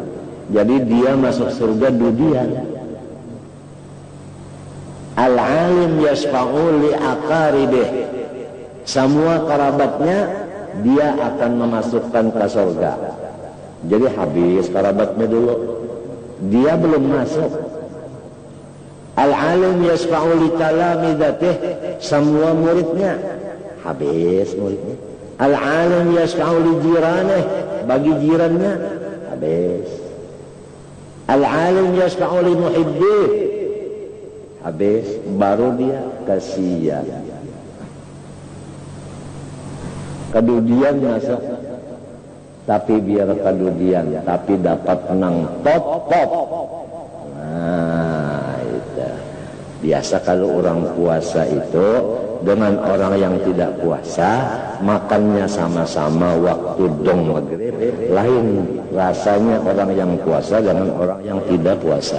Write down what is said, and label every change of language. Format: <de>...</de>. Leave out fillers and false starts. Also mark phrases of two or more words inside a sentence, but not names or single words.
<id>Jadi dia masuk surga dudian.</id> <ar>Al-alim yashfa'u li aqaribih,</ar> <id>semua kerabatnya dia akan memasukkan ke surga. Jadi habis kerabatnya dulu, dia belum masuk.</id> <ar>Al-alim yashfa'u li talamidatih,</ar> <id>semua muridnya habis muridnya.</id> <ar>Al-alim yashfa'u li jiranih,</ar> <id>bagi jirannya habis.</id> <ar>Al-alim yashfa'u li muhibbih,</ar> <id>habis, baru dia kasihan. Kedudian masuk, tapi biar kedudian, tapi dapat menang top. Nah, itu biasa kalau orang puasa itu dengan orang yang tidak puasa makannya sama-sama waktu dong maghrib, lain rasanya orang yang puasa dengan orang yang tidak puasa.</id>